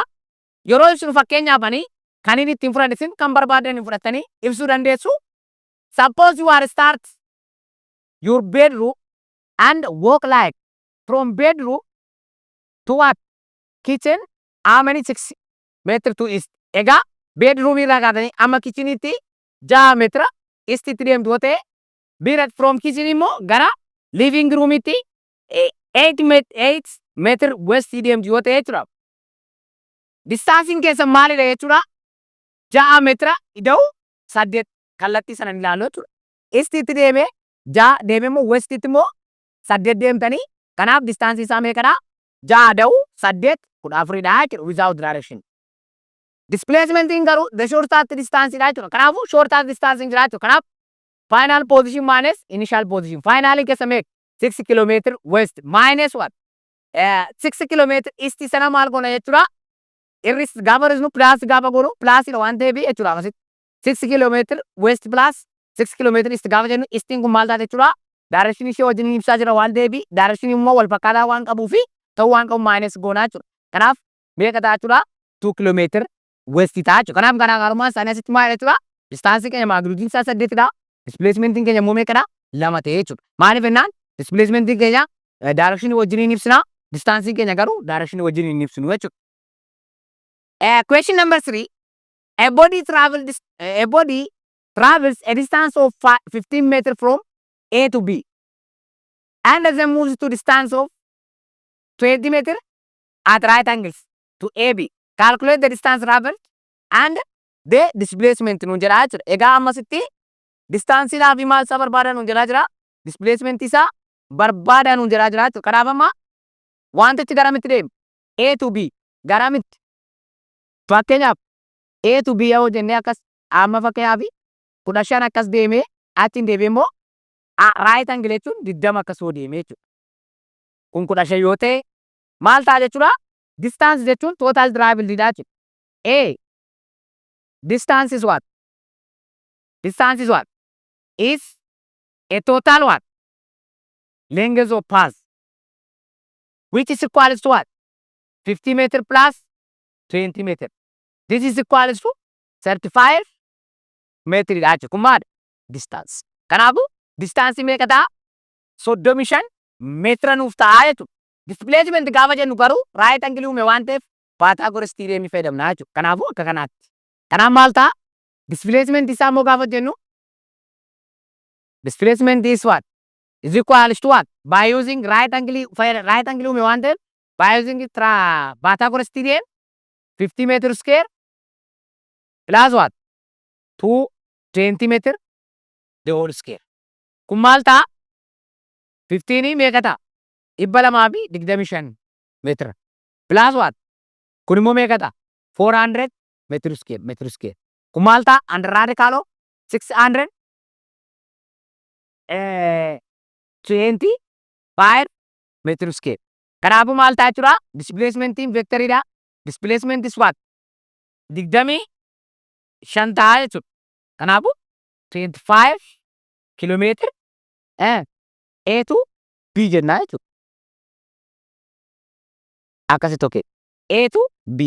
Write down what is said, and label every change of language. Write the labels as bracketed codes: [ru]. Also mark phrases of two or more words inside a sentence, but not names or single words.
[om] Yeroo ibsinu fakkeenyaafanii kan inni ittiin fudhatan kan barbaadan fudhatanii ibsuu dandeessu. [en] Suppose you are start your bedroom and walk like from bedroom to what? Kitchen. How many 6 meter to east? [om] Egaa bedroom irraa kaatanii amma kitchenitti 6 meetira eastitti deemtu yoo ta'e bira [en] from kitchen [om] immoo gara [en] living roomitti 8 meter [om] westii deemtu yoo ta'e jechuudha. Distaansiin keessan maalidha jechuudha? 6 meetira ida'u 8 kallattii sanan ilaalu jechuudha. Eastitti deemee 6 deemee immoo westitti immoo 8 deemtanii kanaaf distaansii isaa meeqadha? 6 da'u 8 14 dha jechuudha [en] without direction. Displacement garuu the shortest distance [om] dha jechuudha. Kanaafuu [en] shortest distance [om] jira jechuudha. [en] Kanaaf final position minus initial position. Finally [om] keessa meeqa? [en] 6 km west minus what? 6 km east [om] sana maal goona jechuudha? Irris gaafa risnu plus gaafa goonu plusidha waan ta'eef jechuudha. Akkasitti [en] 6 km west plus 6 km east [om] gaafa jennu eastiin kun maal taate jechuudha? Direction ishee wajjin ibsaa jira waan ta'eef direction immoo wal fakkaataa waan qabuu fi ta'uu waan qabu minus goonaa jechuudha. Kanaaf meeqa ta'a jechuudha? 2 km west ta'a jechuudha. Kanaaf garaagarummaan isaanii asitti maal jechuudha? Distaansii keenya magnitude isaa 8dha. Displacementiin keenya immoo meeqadha? 2 ta'e jechuudha. Maaliif jennaan? Displacementiin keenya direction wajjin ibsina. Distaansii keenya garuu direction wajjin ibsinu jechuudha. [en] Question number 3. A body travels a distance of 15 meters from A to B and as it moves to distance of 20 meters at right angles to AB. Calculate the distance traveled and the displacement [om] nun jedhaa jechuudha. Egaa ammasitti distaansiidhaa fi maal isaa barbaadan nun jedhaa jira. Displacement isaa barbaadan nun jedhaa jira jechuudha. Kanaaf amma wantichi garamitti deema? [en] A to B garamitti? [om] Fakkeenyaaf [en] A to B [om] yoo jennee akkas amma fakkeenyaaf 15 akkas deemee achiin deebi'ee immoo [en] Right angle [om] jechuun 20 akkas yoo deeme jechuudha. Kun 15 yoo ta'e maal ta'a jechuudha? Distance jechuun [en] total travelidha [om] jechuudha. [en] A distance is what? Distance is what? Is a total what? Length of path which is equals to what? 50 meter plus 20 meter. This is equals to 35 meter jechuudha. [om] Kun maali? Distance. Kanaafuu distance meeqa ta'a? 35 meetira nuuf ta'a jechuudha. Displacement gaafa jennu garuu [en] right angle [om] uume waan ta'eef Pythagoras theorem fayyadamna jechuudha. Kanaafuu akka kanaatti. Kanaaf maal ta'a? Displacement isaa immoo gaafa jennu [en] displacement is what? Is equals to what? By using right angle [om] uume waan ta'eef [en] by using Pythagoras theorem 50 meter square plus what? 220 meter the whole square. [om] Kun maal ta'a? 15 meeqa ta'a? [en] 225 meetira. Plus what? [om] Kun immoo meeqa ta'a? [en] 400 meter square. [om] Kun maal ta'a? [en] Under radical of 625 meter square. [om] Kanaafuu maal ta'a jechuudha? Displacementiin vectoridha. [en] Displacement is what? 25 [om] ta'a jechuudha. Kanaafuu 25 kilometer [en] A to B [om] jennaa jechuudha. Akkasitti okay. [en] A to B.